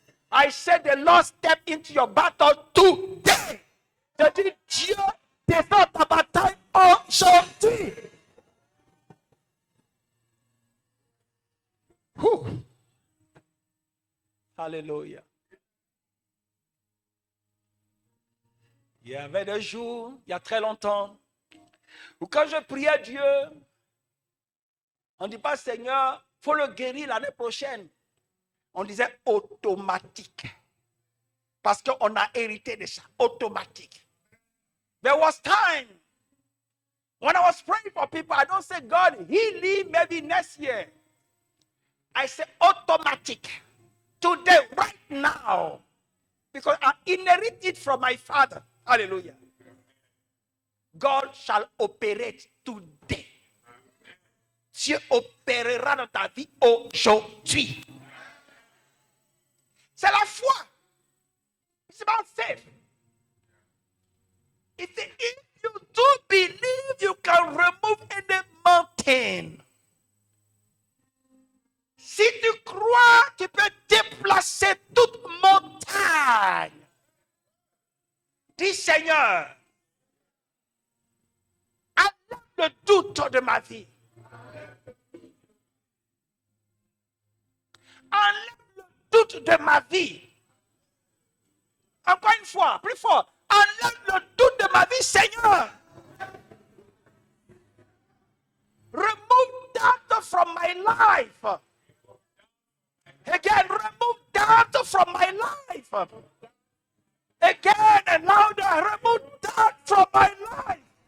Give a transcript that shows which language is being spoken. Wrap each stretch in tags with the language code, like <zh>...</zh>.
<en>I said the Lord stepped into your battle today.</en> <fr>Je dis Dieu descend ta bataille aujourd'hui. Alléluia. Il y avait des jours, il y a très longtemps, où quand je priais Dieu, on ne dit pas Seigneur, il faut le guérir l'année prochaine. On disait automatique. Parce qu'on a hérité de ça, automatique.</fr> <en>There was time when I was praying for people, I don't say God, heal me maybe next year. I say automatic. Today, right now. Because I inherit it from my father. Hallelujah. God shall operate today.</en> <fr>Dieu opérera dans ta vie aujourd'hui. C'est la foi.</fr> <en>It's about faith. If you do believe, you can remove any mountain.</en> <fr>Si tu crois, tu peux déplacer toute montagne. Dis Seigneur, enlève le doute de ma vie. Enlève le doute de ma vie. Encore une fois, plus fort. Enlève le doute de ma vie, Seigneur.</fr> <en>Remove doubt from my life. Again, remove doubt from my life. Again and louder, remove doubt from my life.</en>